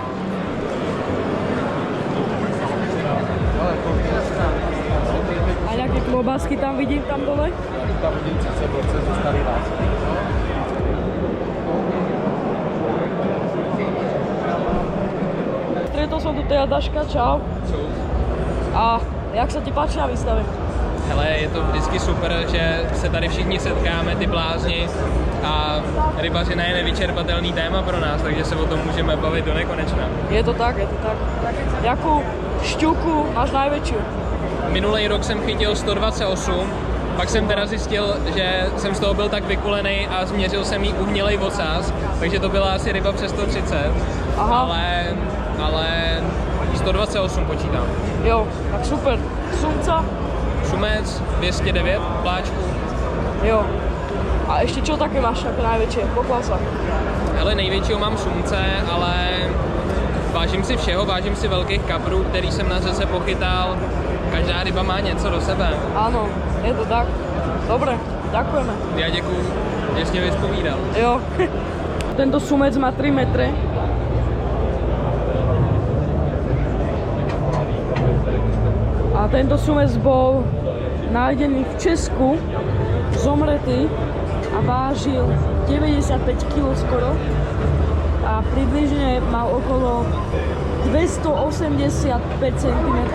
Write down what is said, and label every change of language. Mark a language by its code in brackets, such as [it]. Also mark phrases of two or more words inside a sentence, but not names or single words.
[sk] A nejaké klobásky tam vidím tam dole. [cs] Tam vidím 30% ze starý nás. [sk] Stretol som tu teda Daška, čau. A jak sa ti páči na výstave? [cs] Hele, je to vždycky super, že se tady všichni setkáme, ty blázni, a rybařina je nevyčerpatelný téma pro nás, takže se o tom můžeme bavit do nekonečna. Je to tak, je to tak. [sk] Jakú šťuku máš najväčšiu? [cs] Minulý rok jsem chytil 128, pak jsem teda zjistil, že jsem z toho byl tak vykulený a změřil jsem jí uhnilej ocas, takže to byla asi ryba přes 130, Aha. ale 128 počítám. [sk] Jo, tak super. Sumca? [cs] Šumec 209, pláčku. Jo. [sk] A ešte čo také máš ako najväčšie? Pochvál sa. [cs] Hele, největšího mám šumce, ale vážím si všeho, vážím si velkých kaprů, který jsem na řece pochytal. Každá ryba má něco do sebe. [sk] Áno, je to tak. Dobre, ďakujeme. [cs] Já děkuju, že jsi mě vyspovídal. [sk] Jo. Tento sumec má 3 metre. A tento sumec bol nájdený v Česku, zomretý a vážil 95 kg skoro. A približne mal okolo 285 cm.